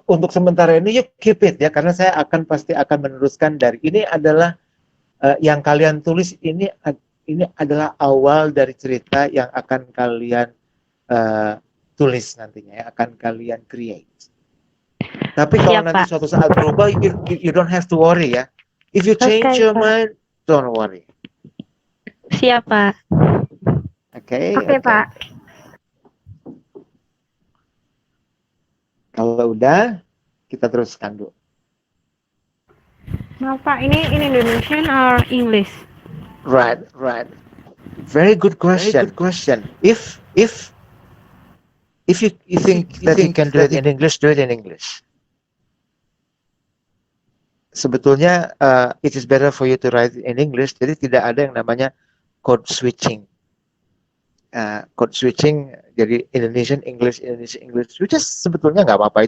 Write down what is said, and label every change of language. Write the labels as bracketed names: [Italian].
[Indonesian] untuk sementara ini [English] you keep it [Indonesian] ya, karena saya pasti akan meneruskan dari ini adalah yang kalian tulis ini adalah awal dari cerita yang akan kalian tulis nantinya ya, akan kalian create. Tapi kalau Siap, nanti Pak. suatu saat berubah, [English] you don't have to worry ya. If you change your mind, don't worry. [Indonesian] Siap, Pak. Oke, Pak. Kalau udah, kita teruskan dulu. Maaf, Pak, ini [English] in Indonesian or English? Right. Very good question. If you think that you can do it in English, do it in English. [Indonesian] Sebetulnya [English] it is better for you to write in English. [Indonesian] Jadi tidak ada yang namanya code switching. Code switching jadi Indonesian English, [English] which is [Indonesian] sebetulnya nggak apa-apa.